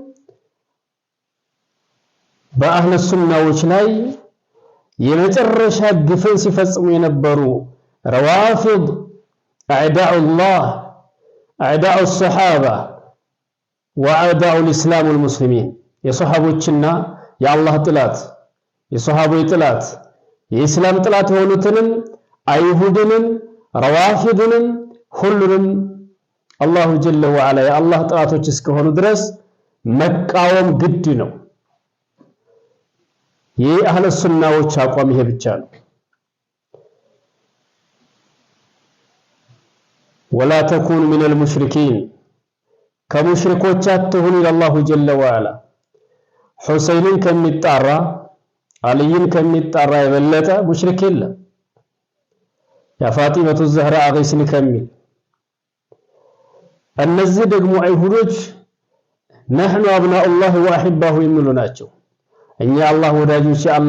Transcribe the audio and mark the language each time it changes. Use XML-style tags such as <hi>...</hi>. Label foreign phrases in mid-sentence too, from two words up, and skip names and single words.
<am>በአህለ ሱናዎች ላይ የመጨረሻ ግፍን ሲፈጽሙ የነበሩ ረዋፊድ</am> <ar>أعداء الله أعداء الصحابة وأعداء الإسلام والمسلمين</ar> <am>የሷሃቦችና የአላህ ጥላት የሷሃቦች ጥላት የእስላም ጥላት የሆኑትንም አይሁድንም ረዋፊድንም ሁሉንም</am> <ar>الله جل وعلا</ar> <am>የአላህ ጥላቶች እስከሆኑ ድረስ መቃወም ግድ ነው። የአህለ ሱናዎች አቋም ይሄ ብቻ ነው።</am> <ar>ولا تكون من المشركين</ar> <am>ከሙሽሪኮች አትሁኑ ኢላላሁ</am> <ar>جل وعلا</ar> <am>ሁሰይንን ከሚጣራ አልይን ከሚጣራ የበለጠ ሙሽሪክ የለም።</am> <ar>يا فاطمة الزهراء أغيثيني</ar> <am>ከሚል እነዚህ ደግሞ አይሁዶች</am> <ar>نحن أبناء الله وأحباؤه</ar> <am>የሚሉ ናቸው። እኛ አላህ ወዳጆች የአላህ</am>